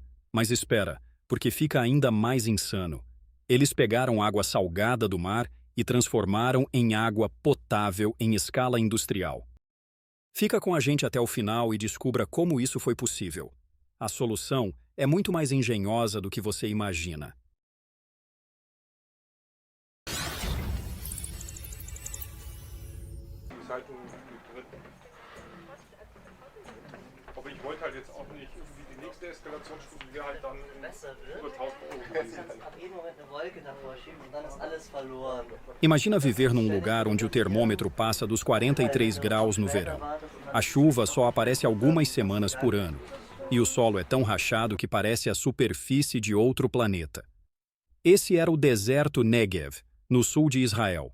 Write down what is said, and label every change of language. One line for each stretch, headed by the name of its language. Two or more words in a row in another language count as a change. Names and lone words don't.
Portuguese: Mas espera, porque fica ainda mais insano. Eles pegaram água salgada do mar e transformaram em água potável em escala industrial. Fica com a gente até o final e descubra como isso foi possível. A solução é muito mais engenhosa do que você imagina.
German: Zeitung mit drin. Aber ich wollte halt jetzt auch nicht, irgendwie die nächste Eskalationsstufe wäre halt dann über 1000 Euro gewesen. Ab jedem Moment eine Wolke davor schieben und dann ist alles verloren.
Portuguese: Imagina viver num lugar onde o termômetro passa dos 43 graus no verão. A chuva só aparece algumas semanas por ano. E o solo é tão rachado que parece a superfície de outro planeta. Esse era o deserto Negev, no sul de Israel.